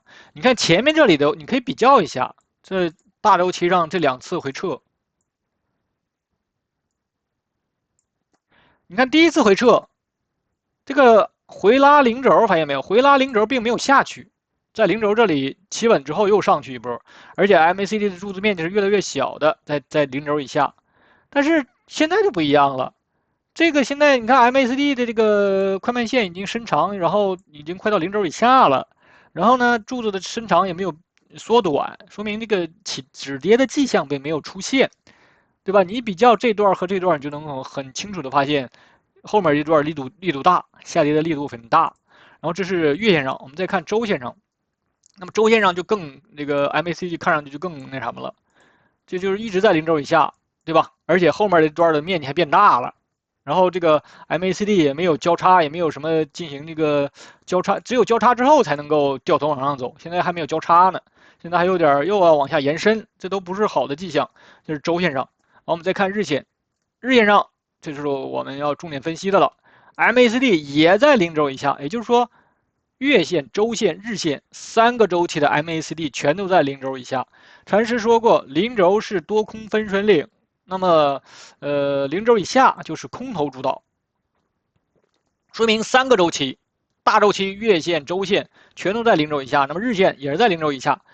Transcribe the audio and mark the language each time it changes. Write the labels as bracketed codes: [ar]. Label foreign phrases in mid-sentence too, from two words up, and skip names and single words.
[zh] 你看前面這裡的，你可以比較一下，這大週期上這2次回撤。你看第一次回撤，這個回拉0軸，發現沒有？回拉0軸並沒有下去。在0軸這裡企穩之後又上去一波，而且 MACD 的柱子面積是越來越小的，在0軸以下。但是現在就不一樣了，這個現在你看 MACD 的這個快慢線已經伸長，然後已經快到0軸以下了，然後呢柱子的伸長也沒有縮短，說明這個止跌的跡象並沒有出現，對吧？你比較這段和這段，你就能很清楚的發現後面一段力度大，下跌的力度很大。然後這是月線上，我們再看週線上。那麼周線上就更这個 MACD 看上去就更那什么了，这就是一直在0轴以下，对吧？而且后面这段的面积还变大了，然後這個 MACD 也沒有交叉，也沒有什麼進行這個交叉，只有交叉之後才能夠掉頭往上走，現在還沒有交叉呢，現在還有點又要往下延伸，這都不是好的跡象。這是周線上，好，我們再看日線，日線上這就是我們要重點分析的了 ，MACD 也在0軸以下，也就是說。月線、周線、日線3個週期的 MACD 全都在0軸以下。禪師說過，0軸是多空分水嶺，那麼0軸以下就是空頭主導，說明3個週期，大週期、月線、周線全都在0軸以下，那麼日線也是在0軸以下。